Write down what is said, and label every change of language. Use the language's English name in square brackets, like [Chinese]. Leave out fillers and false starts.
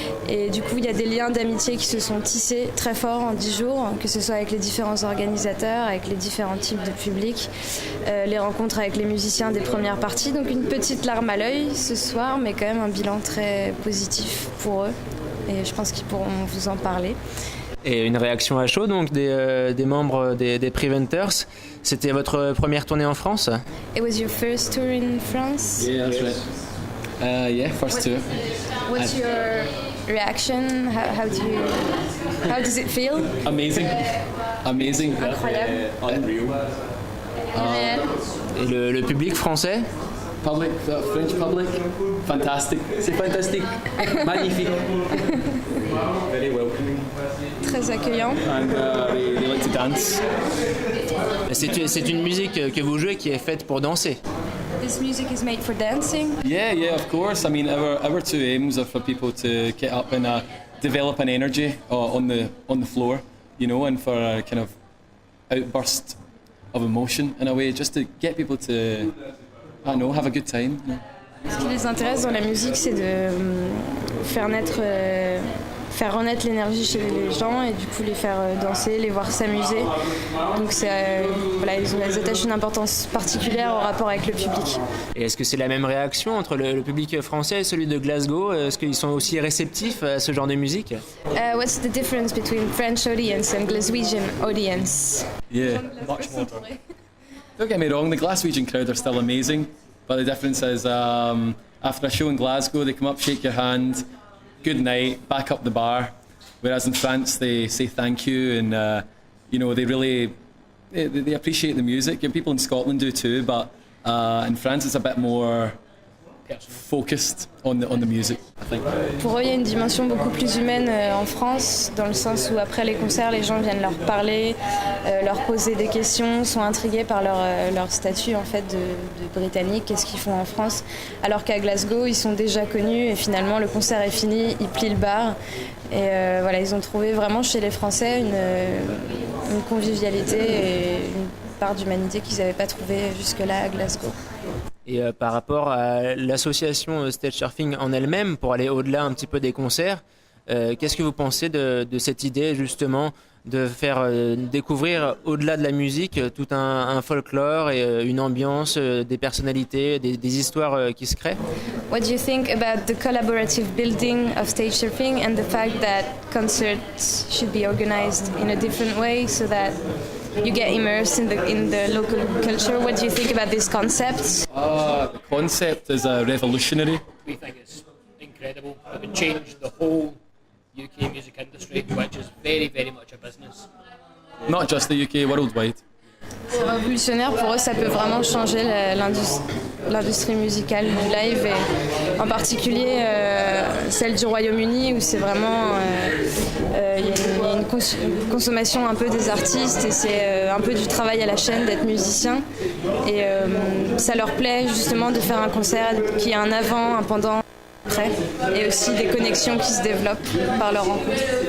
[French] Et du coup, il y a des liens d'amitié qui se sont tissés très forts en 10 jours, que ce soit avec les différents organisateurs, avec les différents types de publics, les rencontres avec les musiciens des premières parties. Donc une petite larme à l'œil ce soir, mais quand même un bilan très positif pour eux. Et je pense qu'ils pourront vous en parler. Et une réaction à chaud donc des membres des Preventers. C'était votre première tournée en France ? [English] It was your first tour in France? Yeah, that's right. Yeah, first tour. What's your reaction? How does it feel? Amazing. Amazing. [French] Incroyable. [English] Unreal. [French] Et le public français ? [English] Public, French public, fantastic. [French] C'est fantastique. Magnifique. [English] Very welcoming. [French] Très accueillant. [English] And they like to dance. [French] C'est une musique que vous jouez qui est faite pour danser. [English] This music is made for dancing. Yeah, of course. I mean, our two aims are for people to get up and develop an energy on the floor, you know, and for a kind of outburst of emotion in a way, just to get people to, I don't know, have a good time. You know. [French] Ce qui les intéresse dans la musique, c'est de faire naître faire renaître l'énergie chez les gens et du coup les faire danser, les voir s'amuser. Donc voilà, ils attachent une importance particulière au rapport avec le public. Et est-ce que c'est la même réaction entre le public français et celui de Glasgow? Est-ce qu'ils sont aussi réceptifs à ce genre de musique? [English] What's the difference between French audience and Glaswegian audience? Yeah, much more. Don't get me wrong, the Glaswegian crowd are still amazing, but the difference is after a show in Glasgow, they come up, shake your hand, good night, back up the bar. Whereas in France, they say thank you and they really they appreciate the music. And people in Scotland do too, but in France, it's a bit more focused on the music, I think. [French] Pour eux, il y a une dimension beaucoup plus humaine en France, dans le sens où après les concerts, les gens viennent leur parler, leur poser des questions, sont intrigués par leur statut en fait de Britannique, qu'est-ce qu'ils font en France. Alors qu'à Glasgow, ils sont déjà connus et finalement le concert est fini, ils plient le bar. Et voilà, ils ont trouvé vraiment chez les Français une convivialité et une part d'humanité qu'ils n'avaient pas trouvée jusque-là à Glasgow. Et par rapport à l'association Stage Surfing en elle-même, pour aller au-delà un petit peu des concerts, qu'est-ce que vous pensez de cette idée justement de faire découvrir au-delà de la musique tout un folklore et une ambiance, des personnalités, des histoires qui se créent? [English] What do you think about the collaborative building of stage surfing and the fact that concerts should be organized in a different way so that you get immersed in the local culture? What do you think about this concept? The concept is revolutionary. We think it's incredible. It would change the whole UK music industry, which is very, very much a business. Not just the UK, worldwide. [French] C'est révolutionnaire, pour eux ça peut vraiment changer l'industrie musicale du live et en particulier celle du Royaume-Uni où c'est vraiment il y a une consommation un peu des artistes et c'est un peu du travail à la chaîne d'être musicien et ça leur plaît justement de faire un concert qui a un avant, un pendant, après et aussi des connexions qui se développent par leur rencontre.